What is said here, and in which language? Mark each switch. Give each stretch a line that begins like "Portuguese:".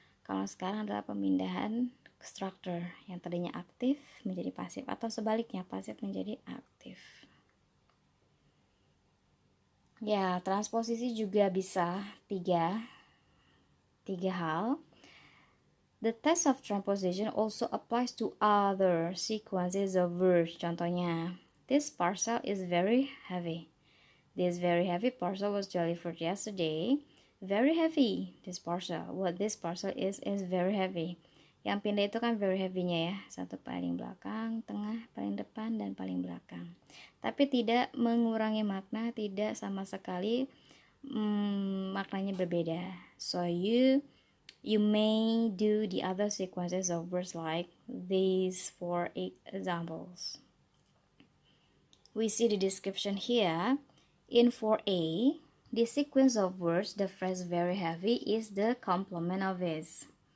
Indonesian: Kalau sekarang adalah pemindahan structure yang tadinya aktif menjadi pasif, atau sebaliknya pasif menjadi aktif. Ya, transposisi juga bisa tiga hal.
English: The test of transposition also applies to other sequences of words.
Indonesian: Contohnya,
English: this parcel is very heavy. This very heavy parcel was delivered yesterday. Very heavy, this parcel. What this parcel is very heavy.
Indonesian: Yang pindah itu kan very heavy-nya ya. Satu paling belakang, tengah, paling depan, dan paling belakang. Tapi tidak mengurangi makna, tidak sama sekali maknanya berbeda.
English: So you may do the other sequences of words like these 4 examples. We see the description here. In 4A, the sequence of words, the phrase very heavy is the complement of is.